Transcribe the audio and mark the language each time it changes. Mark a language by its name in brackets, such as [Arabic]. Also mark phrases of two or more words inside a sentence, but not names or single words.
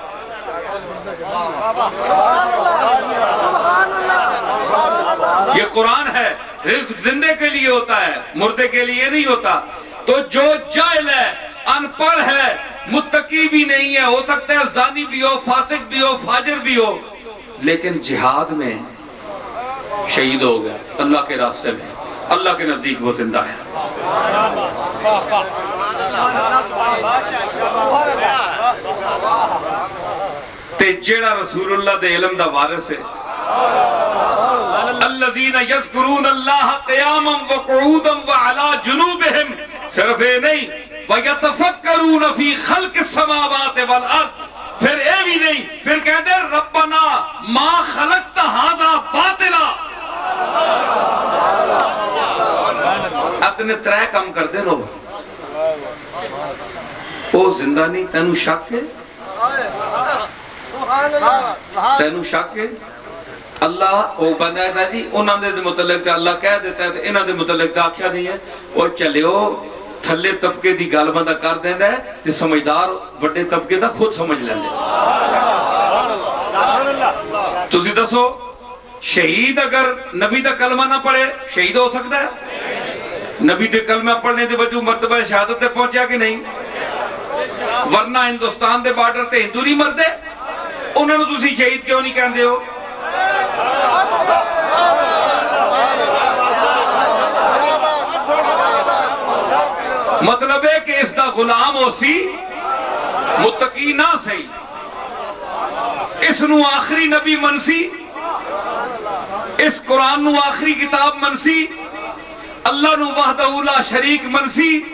[Urdu] یہ قرآن ہے رزق زندے کے لیے ہوتا ہے مردے کے لیے نہیں ہوتا تو جو جاہل ہے ان پڑھ ہے متقی بھی نہیں ہے ہو سکتا ہے زانی بھی ہو فاسق بھی ہو فاجر بھی ہو لیکن جہاد میں شہید ہو گیا اللہ کے راستے میں اللہ کے نزدیک وہ زندہ ہے [Punjabi] تے جیڑا رسول اللہ دے علم دا وارث ہے [Arabic] الذین یذکرون اللہ قیاما وقعودا وعلا جنوبہم [Punjabi] صرف یہ نہیں [Arabic] وَيَتَفَكَّرُونَ فِي خَلْقِ السَّمَاوَاتِ وَالْأَرْضِ [Punjabi] پھر اے بھی نہیں پھر کہتے ہیں [Arabic] ربنا ما خلقت هذا باطلا [Punjabi] اتنے ترے کام کر دے لوگ وہ زندہ نہیں تینوں شک ہے تینوں شک ہے اللہ وہ بندہ ہے جی انہوں نے متعلق اللہ کہہ دیتا ہے انہوں نے متعلق آکھیا نہیں ہے وہ چلیو تھلے طبقے دی گل بندہ کر دینا ہے جو سمجھدار بڑے طبقے دا خود سمجھ لیندے تسی دسو شہید اگر نبی دا کلمہ نہ پڑھے شہید ہو سکتا ہے نبی دے کلمہ پڑھنے دے وجہ مرتبہ شہادت تے پہنچیا کہ نہیں ورنہ ہندوستان دے بارڈر تے ہندو نہیں مردے انہوں نے تسی شہید کیوں نہیں کہندے ہو مطلب ہے کہ اس دا غلام ہو سی متقی نہ سی اس نو آخری نبی منسی اس قرآن نو آخری کتاب منسی اللہ نو [Arabic] وحدہ لا شریک [Punjabi] منسی